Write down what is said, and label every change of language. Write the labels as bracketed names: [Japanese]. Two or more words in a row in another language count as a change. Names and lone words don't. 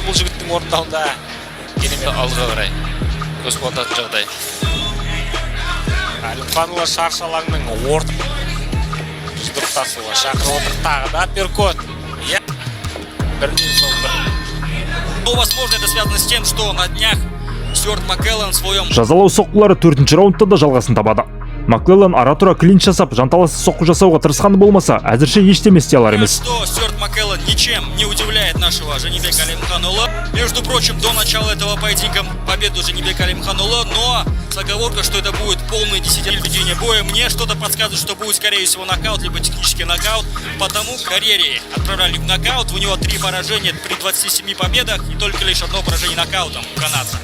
[Kazakh] Бұл жігіттің орындауында керемет алға қарай көз қуантатын жағдай. Әлімханұлы шаршалаңның жұдырықтасуға шақырып отыр, тағы да апперкот. Бірінен соң бір. [Russian] Ну, возможно, это связано с тем, что на днях Стюарт Маккеллан в своем... [Kazakh] Жазалау соққылары 4-ші раундта да жалғасын табады. Маклеллан ара-тұра клинч жасап, жанталасы соққы жасауға тырысқаны болмаса, әзірше ештеме істей алар емес. [Russian] Что Стюарт Маккеллан ничем не удивляет нашего Жанибека Алимханулла. Между прочим, до начала этого поединка победу Жанибека Алимханулла, но с оговоркой, что это будет полное 10-летие ведения боя. Мне что-то подсказывает, что будет, скорее всего, нокаут, либо технический нокаут. Потому в карьере отправляли в нокаут. У него 3 поражения при 27 победах и только лишь одно поражение нокаутом канадца.